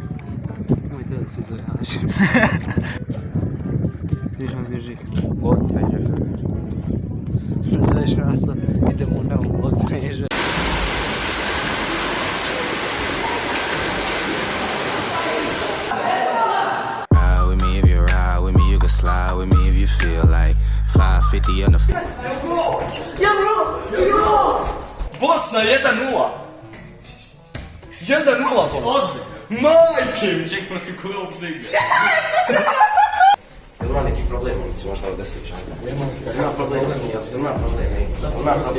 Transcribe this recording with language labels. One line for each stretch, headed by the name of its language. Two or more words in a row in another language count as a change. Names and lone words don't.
Bosnian: Nemojte da se zove Hašim. Viš on bježi. Lovci na ježa. Zoveš nas, idemo na lovci na ježa.
English: Ride with me if you ride with me, you can slide with me if you feel like 550 on the
Bosnian: Bosna 1-0. 1-0 to. Majke mi. Ček protiv koga uopšte igra. Jel ima neki problem, recimo šta ovdje se čaka? Ima problem, ima problem, ima problem.